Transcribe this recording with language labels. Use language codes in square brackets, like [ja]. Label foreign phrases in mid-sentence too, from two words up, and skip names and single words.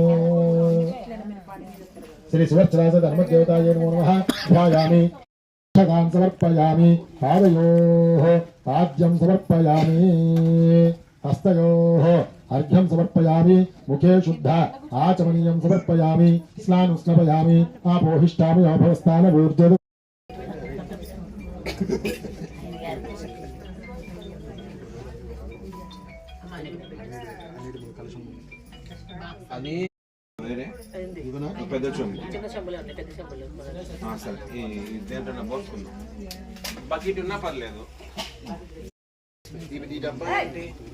[sa] श्री सुवर्चनाथ धर्मदेवतायै नमो नमः ध्यायामि क्षतां समर्पयामि पादयोः पाद्यं समर्पयामि हस्तयोः अर्घ्यं समर्पयामि मुखे शुद्ध आचमनीयं समर्पयामि स्नानुस्नपयामि आपोहिष्ठामि आभवस्थानमूर्ध्वम् [te] పెద్ద చెంబు సరే దేంట్లో పోసుకుందాం బకెట్ ఉన్నా పర్లేదు ఈ డబ్బా ఏంటి